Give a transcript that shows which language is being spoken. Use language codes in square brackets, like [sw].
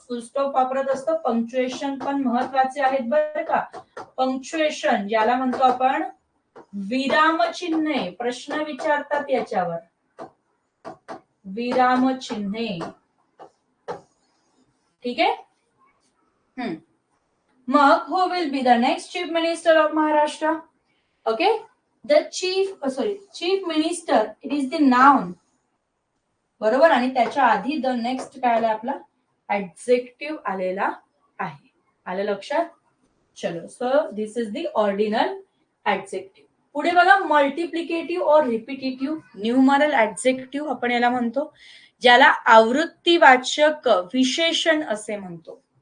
[mr] फुल stop वापरत असतो. Punctuation पण महत्वाचे आहेत बरं का. पंक्च्युएशन ज्याला म्हणतो आपण विरामचिन्हे, प्रश्न विचारतात याच्यावर विरामचिन्हे. ठीक आहे. मग [en] who will be the next chief minister of Maharashtra? Okay, the chief minister, it is the noun. [mr] बरोबर, आणि त्याच्या आधी द नेक्स्ट काय आला? आपला ऍडजेक्टिव्ह आलेला आहे. आलं लक्षात? [en] चलो, so this is the ordinal adjective. [mr] पुढे बघा, मल्टिप्लिकेटिव्ह और रिपिटेटिव्ह न्यूमरल ऍडजेक्टिव्ह आपण याला म्हणतो, ज्याला आवृत्तीवाचक विशेषण असे म्हणतो.